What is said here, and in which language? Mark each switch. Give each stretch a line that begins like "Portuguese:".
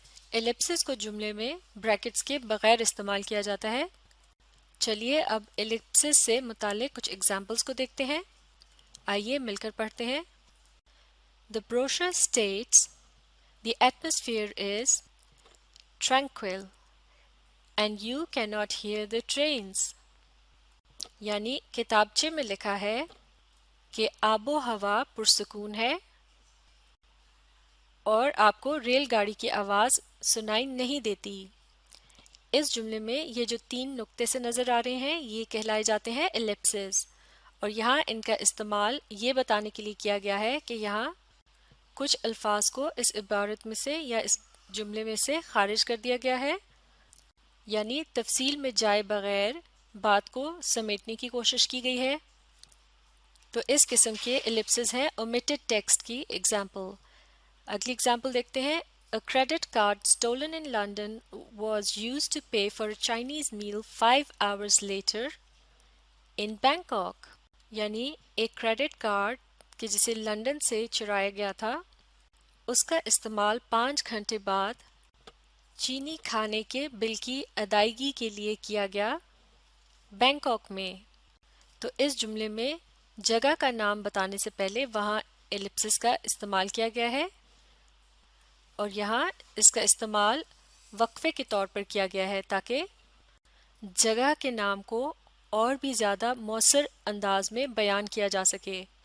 Urdu: ایلپسس کو جملے میں بریکٹس کے بغیر استعمال کیا جاتا ہے. چلیے اب ایلپسس سے متعلق کچھ ایگزامپلس کو دیکھتے ہیں. آئیے مل کر پڑھتے ہیں.
English: The brochure states the atmosphere is tranquil and you cannot hear the trains.
Urdu: یعنی کتابچے میں لکھا ہے کہ آب و ہوا پرسکون ہے اور آپ کو ریل گاڑی کی آواز سنائی نہیں دیتی. اس جملے میں یہ جو 3 نقطے سے نظر آ رہے ہیں یہ کہلائے جاتے ہیں ایلپسز اور یہاں ان کا استعمال یہ بتانے کے لیے کیا گیا ہے کہ یہاں کچھ الفاظ کو اس عبارت میں سے یا اس جملے میں سے خارج کر دیا گیا ہے یعنی تفصیل میں جائے بغیر بات کو سمیٹنے کی کوشش کی گئی ہے. تو اس قسم کے ایلپسز ہیں omitted text کی ایگزامپل. اگلی ایگزامپل دیکھتے ہیں.
English: A credit card stolen in London was used to pay for a Chinese meal 5 hours later in Bangkok.
Urdu: یعنی ایک کریڈٹ کارڈ کہ جسے لندن سے چرایا گیا تھا اس کا استعمال 5 گھنٹے بعد چینی کھانے کے بل کی ادائیگی کے لیے کیا گیا بینکاک میں. تو اس جملے میں جگہ کا نام بتانے سے پہلے وہاں ایلپسس کا استعمال کیا گیا ہے اور یہاں اس کا استعمال وقفے کے طور پر کیا گیا ہے تاکہ جگہ کے نام کو اور بھی زیادہ مؤثر انداز میں بیان کیا جا سکے.